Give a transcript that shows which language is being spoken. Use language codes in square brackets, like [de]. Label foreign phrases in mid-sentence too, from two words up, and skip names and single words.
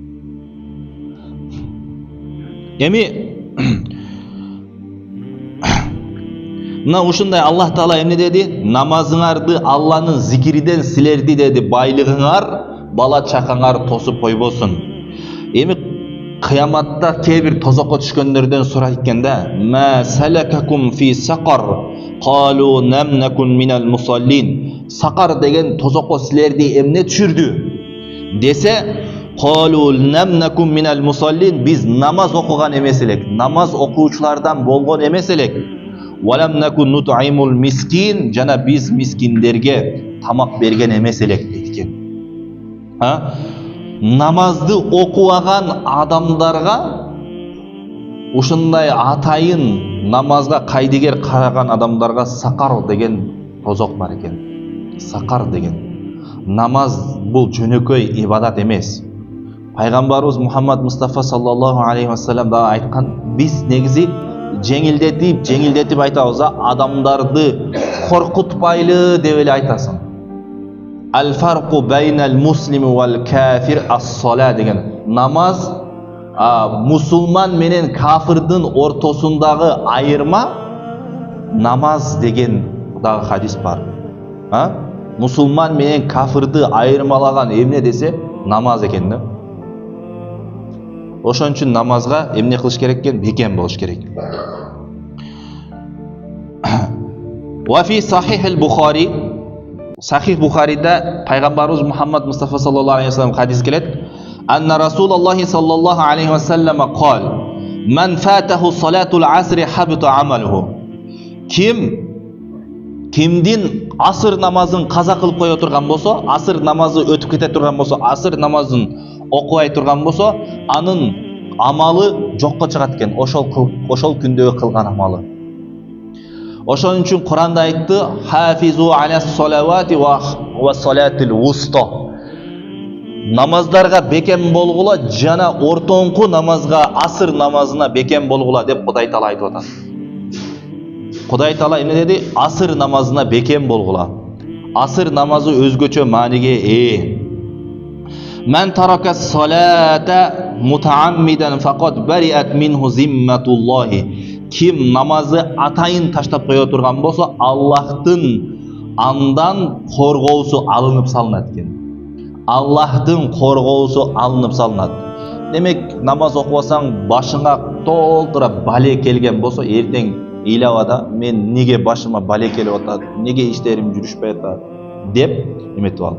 [ky] Эми мына ушундай Аллах Таала эмне деди? Намазыңарды Алланын зикириден силерди деди, байлыгыңар, бала чакаңар тосуп койбосун. Эми кыяматта кээ бир тозокко түшкөндөрдөн сурайт экен да: [ar] "ما سلككم في سقر?" قالوا لم نكن من المصلين. [ky] Сақар деген тозокко силерди эмне түшүрдү? Десе, [ar] "قالوا لم نكن من المصلين." [ky] Биз намаз окуган эмес элек, намаз окуучулардан болгон эмес элек. [ar] "ولم نك نطعم المسكين." [ky] Жана биз мискиндерге тамак берген эмес элек дейт экен. Намазды окубаган адамдарга ушундай атайын намазга кайдыгер караган адамдарга сақар деген тозок бар экен. Сақар деген. Намаз бул жөнөкөй ибадат эмес. Пайгамбарыбыз Мухаммад Мустафа [ar] صلى الله عليه وسلم [ky] да айткан, биз негизи жеңилдетип айтабыз, адамдарды коркутпайлы деп эле айтасың. [ar] الفرق بين المسلم والكافر الصلاة деген. [ky] Намаз мусулман менен кафирдин ортосундагы айырма намаз деген дагы хадис бар. Мусулман менен кафирди айырмалаган эмне десе намаз экен да. Ошон үчүн намазга эмне кылыш керек экен? Бекем болуш керек. [ar] وفي صحيح البخاري, [ky] Сахих Бухарида пайгамбарыбыз Мухаммад Мустафа [ar] صلى الله عليه وسلم [ky] хадис келет. [ar] أن رسول الله صلى الله عليه وسلم قال: "من فاتته صلاة العصر حبط عمله." [ky] Кимдин асыр намазын каза кылып кое турган болсо, асыр намазы өтүп кете турган болсо, асыр намазын окубай турган болсо, анын амалы жокко чыгат экен. Ошол күндөгү кылган амалы. Ошон үчүн Куранда айтты: [ar] "حافظوا على الصلوات والصلاة الوسطى." [ky] Намаздарга бекем болгула, жана ортоңку намазга, асыр намазына бекем болгула деп Кудай Таала айтып атат. Кудай Таала эмне деди? Асыр намазына бекем болгула. Асыр намазы өзгөчө мааниге ээ. [ar] "من ترك الصلاة متعمدا فقد برئت منه ذمة الله." [ky] Ким намазы атайын таштап кое турган болсо, Аллахтын андан коргоосу алынып салынат экен. Аллахтын коргоосу алынып салынат. Демек, намаз окубасаң, башыңа толтура бале келген болсо, эртең ыйлабада, мен неге башыма бале келип атат, неге иштерим жүрүшпөй атат деп эметип ал.